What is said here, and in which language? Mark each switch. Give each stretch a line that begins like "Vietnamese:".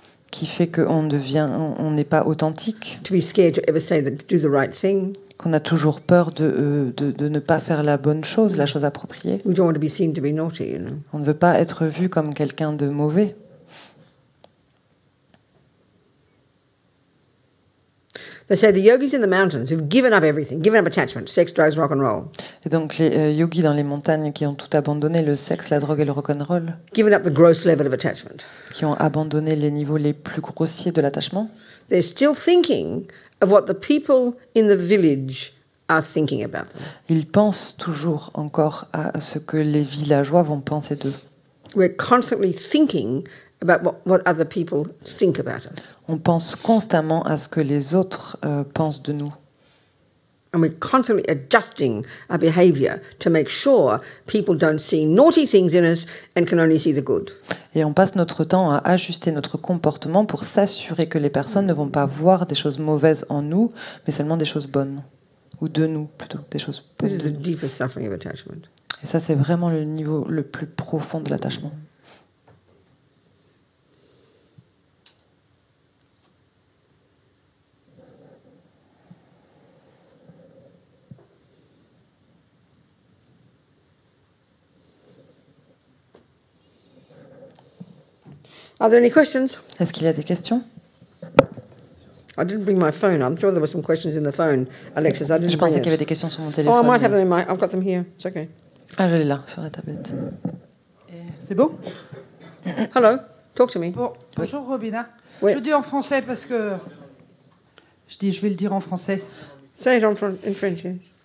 French: qui fait qu'on n'est pas authentique,
English: to be scared to ever say that, to do the right thing.
French: qu'on a toujours peur de ne pas faire la bonne chose, la chose appropriée.
English: We don't want to be seen to be naughty, you know.
French: On ne veut pas être vu comme quelqu'un de mauvais.
English: They say the yogis in the mountains who've given up everything, given up attachment, sex, drugs, rock and roll,
French: Et donc les yogis dans les montagnes qui ont tout abandonné, le sexe, la drogue et le rock'n'roll,
English: given up the gross level of attachment,
French: qui ont abandonné les niveaux les plus grossiers de l'attachement,
English: they're still thinking of what the people in the village are thinking about them.
French: ils pensent toujours encore à ce que les villageois vont penser d'eux.
English: We're constantly thinking about what other people think about us.
French: On pense constamment à ce que les autres pensent de nous.
English: And we're constantly adjusting our behavior to make sure people don't see naughty things in us and can only see the good.
French: Et on passe notre temps à ajuster notre comportement pour s'assurer que les personnes ne vont pas voir des choses mauvaises en nous, mais seulement des choses bonnes. Ou de nous, plutôt, des choses bonnes.
English: This is the deepest suffering of attachment.
French: Et ça, c'est vraiment le niveau le plus profond de l'attachement.
English: Are there any questions?
French: Est-ce qu'il y a des questions?
English: I didn't bring my phone. I'm sure there were some questions in the phone, Alexis. I
French: Je
English: didn't bring
French: qu'il y avait
English: it.
French: des questions sur mon
English: Oh, I
French: téléphone.
English: might have them in my... I've got them here. It's okay.
French: Ah, je l'ai là, sur la tablette. C'est beau?
English: Hello. Talk to me.
French: Bon, bonjour Robina. Oui. Je dis en français parce que je vais le dire en français.
English: Say it in French, yes.